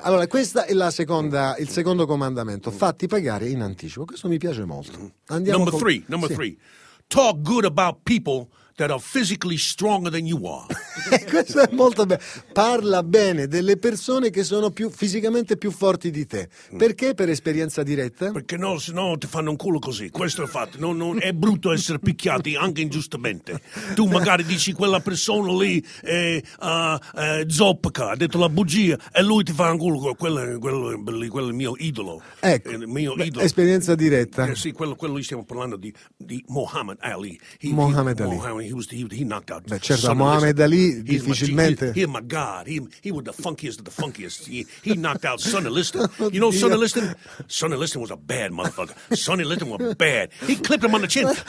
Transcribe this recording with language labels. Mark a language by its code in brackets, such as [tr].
[it] Allora, questa è il secondo comandamento. Fatti pagare in anticipo. Questo mi piace molto. Andiamo [en] Number three. Talk good about people that are physically stronger than you are. [it] Questo è molto bello. Parla bene delle persone che sono fisicamente più forti di te. Perché? Per esperienza diretta? Perché no, se no ti fanno un culo così. Questo è fatto. Non è brutto essere picchiati anche ingiustamente. Tu magari dici quella persona lì è zoppica, ha detto la bugia, e lui ti fa un culo. Quello è il mio idolo. Ecco, il mio idolo. Esperienza diretta. Sì, quello lì stiamo parlando di Muhammad Ali. Muhammad Ali difficilmente. [en] He was the funkiest of the funkiest. He knocked out Sonny Liston. You know Sonny Liston? Sonny Liston was a bad motherfucker. Sonny Liston was bad. He clipped him on the chin.